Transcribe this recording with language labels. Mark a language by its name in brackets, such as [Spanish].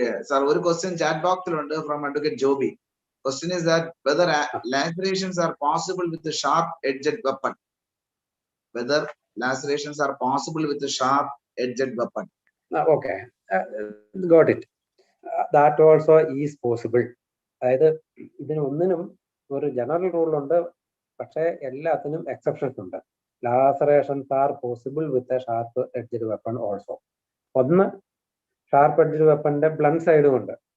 [Malayalam] Sir, ഒരു question chat ബോക്സിലുണ്ട് from advocate Joby. [English] Question is that whether lacerations are possible with a sharp-edged weapon. Whether lacerations are possible with a sharp-edged weapon. Okay, got it. That also is possible. [Malayalam] അതായത് ഇതിനൊന്നിനും ഒരു general rule ഉണ്ട്, പക്ഷേ എല്ലാത്തിനും exceptions ഉണ്ട്. [English] Lacerations are possible with a sharp edged weapon also. [Malayalam] ഒന്ന്, sharp edged വെപ്പന്റെ blunt സൈഡും ഉണ്ട്.